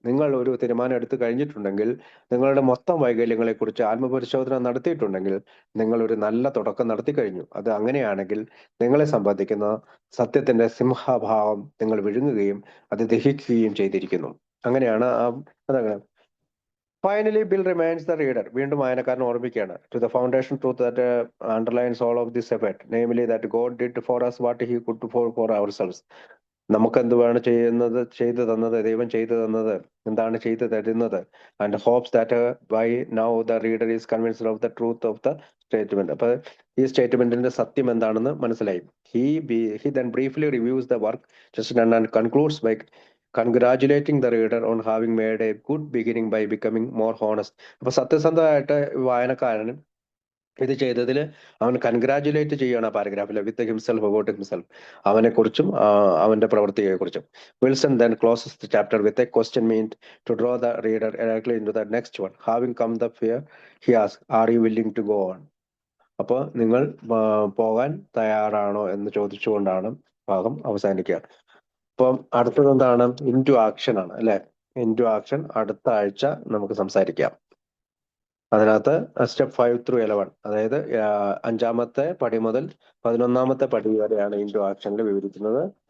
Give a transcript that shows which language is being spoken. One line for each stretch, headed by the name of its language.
Malayalam: നിങ്ങൾ ഒരു തീരുമാനം എടുത്തു കഴിഞ്ഞിട്ടുണ്ടെങ്കിൽ, നിങ്ങളുടെ മൊത്തം വൈകല്യങ്ങളെ കുറിച്ച് ആത്മപരിശോധന നടത്തിയിട്ടുണ്ടെങ്കിൽ, നിങ്ങൾ ഒരു നല്ല തുടക്കം നടത്തി കഴിഞ്ഞു. അത് അങ്ങനെയാണെങ്കിൽ നിങ്ങളെ സംബന്ധിക്കുന്ന സത്യത്തിന്റെ സിംഹഭാവം നിങ്ങൾ വിഴുങ്ങുകയും അത് ദഹിക്കുകയും ചെയ്തിരിക്കുന്നു. അങ്ങനെയാണ് അതാണ്
English: Finally, Bill reminds the reader,
Malayalam: വീണ്ടും വായനക്കാരൻ ഓർമ്മിക്കുകയാണ്,
English: to the foundation truth that underlines all of this effort, namely that God did for us what he could for ourselves.
Malayalam: നമുക്ക് എന്തുവാണ് ചെയ്തു തന്നത്, ദൈവം ചെയ്തു തന്നത്, എന്താണ് ചെയ്തു തരുന്നത്,
English: And hopes that by now the reader is convinced of the truth of the statement.
Malayalam: അപ്പൊ ഈ സ്റ്റേറ്റ്മെന്റിന്റെ സത്യം എന്താണെന്ന് മനസ്സിലായി.
English: He then briefly reviews the work just done and concludes by congratulating the reader on having made a good beginning by becoming more honest.
Malayalam: അപ്പൊ സത്യസന്ധമായിട്ട് വായനക്കാരന് ഇത് ചെയ്തതിൽ അവൻ കൺഗ്രാജുലേറ്റ് ചെയ്യണം ആ പാരഗ്രാഫിൽ,
English: with himself about himself,
Malayalam: അവനെ കുറിച്ചും അവന്റെ പ്രവൃത്തിയെ കുറിച്ചും.
English: Wilson then closes the chapter with a question meant to draw the reader directly into the next one. Having come the fear, he asks, are you willing to go on?
Malayalam: അപ്പോൾ നിങ്ങൾ പോകാൻ തയ്യാറാണോ എന്ന് ചോദിച്ചുകൊണ്ടാണ് ഭാഗം അവസാനിക്കുക. അപ്പം അടുത്തത് എന്താണ്? ഇൻടു ആക്ഷൻ ആണ് അല്ലെ. ഇൻടു ആക്ഷൻ അടുത്ത ആഴ്ച നമുക്ക് സംസാരിക്കാം. അതിനകത്ത് സ്റ്റെപ്പ് 5 through 11, അതായത് 5ാമത്തെ പടി മുതൽ 11ാമത്തെ പടി വരെയാണ് ഇൻടു ആക്ഷനിൽ വിവരിക്കുന്നത്.